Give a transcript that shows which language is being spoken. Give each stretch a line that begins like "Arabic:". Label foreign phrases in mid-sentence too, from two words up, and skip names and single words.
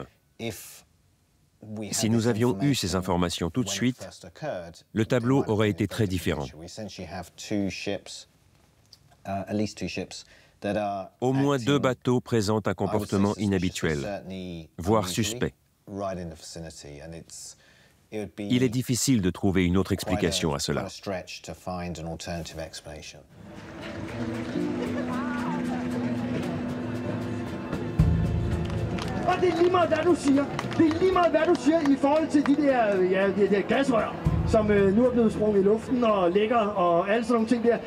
French: Si nous avions eu ces informations tout de suite, le tableau aurait été très différent. Au moins 2 bateaux présentent un comportement inhabituel, voire suspect. Il est difficile de trouver une autre explication à cela.
Danish: Og det er lige meget, hvad du siger. Det er lige meget, hvad du siger i forhold til de der gasrør, som nu er blevet sprunget i luften og ligger og alle sådan nogle ting der.